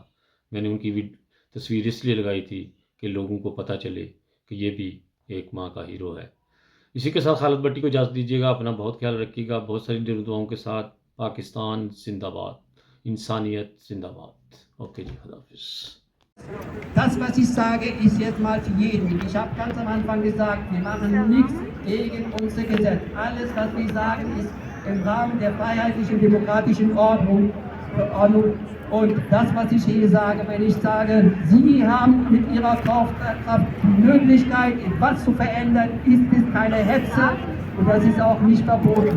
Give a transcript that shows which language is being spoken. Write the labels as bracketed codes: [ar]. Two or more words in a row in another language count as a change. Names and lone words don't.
[ur] میں نے ان کی تصویر اس لیے لگائی تھی کہ لوگوں کو پتہ چلے کہ یہ بھی ایک ماں کا ہیرو ہے۔ اسی کے ساتھ خالد بٹی کو اجازت دیجیے گا، اپنا بہت خیال رکھیے گا، بہت ساری دعاؤں کے ساتھ۔ پاکستان زندہ باد، انسانیت زندہ باد۔ اوکے جی، خدا حافظ۔ [de] Das, was ich sage, ist jetzt mal für jeden. Ich habe ganz am Anfang gesagt, wir machen nichts gegen unser Gesetz. Alles, was wir sagen, ist im Rahmen der freiheitlichen, demokratischen Ordnung. Und das, was ich hier sage, wenn ich sage, Sie haben mit Ihrer Kraft die Möglichkeit, etwas zu verändern, ist es keine Hetze und das ist auch nicht verboten.